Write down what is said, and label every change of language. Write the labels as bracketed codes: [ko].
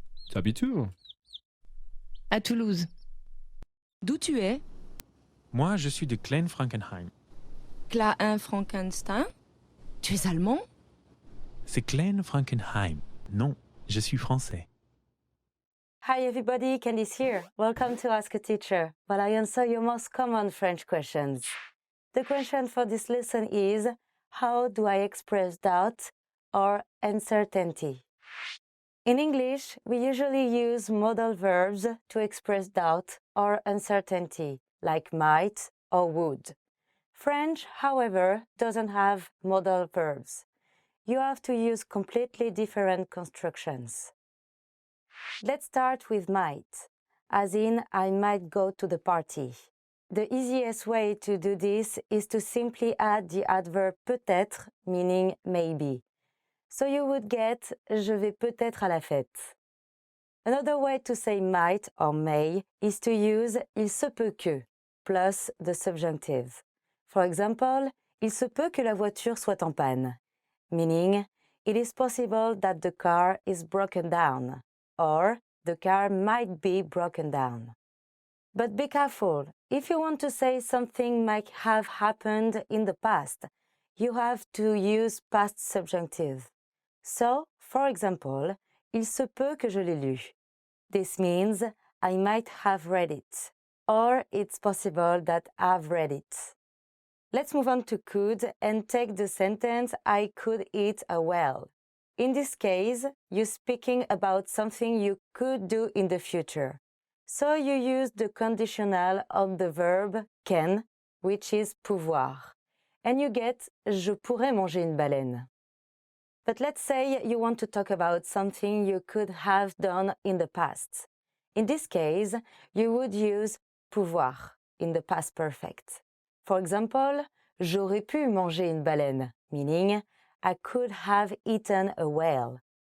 [fr] Tu habites où? À Toulouse. D'où tu es? Moi, je suis de Klein-Frankenheim. Klein Frankenstein? Tu es allemand? C'est Klein-Frankenheim. Non, je suis français. [en] Hi everybody, Candice here. Welcome to Ask a Teacher, where I answer your most common French questions. The question for this lesson is, how do I express doubt or uncertainty? In English, we usually use modal verbs to express doubt or uncertainty, like might or would. French, however, doesn't have modal verbs. You have to use completely different constructions. Let's start with might, as in I might go to the party. The easiest way to do this is to simply add the adverb peut-être, meaning maybe. So you would get [fr] je vais peut-être à la fête. [en] Another way to say might or may is to use [fr] il se peut que [en] plus the subjunctive. For example, [fr] il se peut que la voiture soit en panne, [en] meaning it is possible that the car is broken down, or the car might be broken down. But be careful, if you want to say something might have happened in the past, you have to use past subjunctive. So, for example, [fr] il se peut que je l'ai lu. [en] This means I might have read it, or it's possible that I've read it. Let's move on to could and take the sentence I could eat a whale. In this case, you're speaking about something you could do in the future. So you use the conditional of the verb can, which is pouvoir. And you get [fr] je pourrais manger une baleine. [en] But let's say you want to talk about something you could have done in the past. In this case, you would use pouvoir in the past perfect. For example, [fr] j'aurais pu manger une baleine, [en] meaning I could have eaten a whale.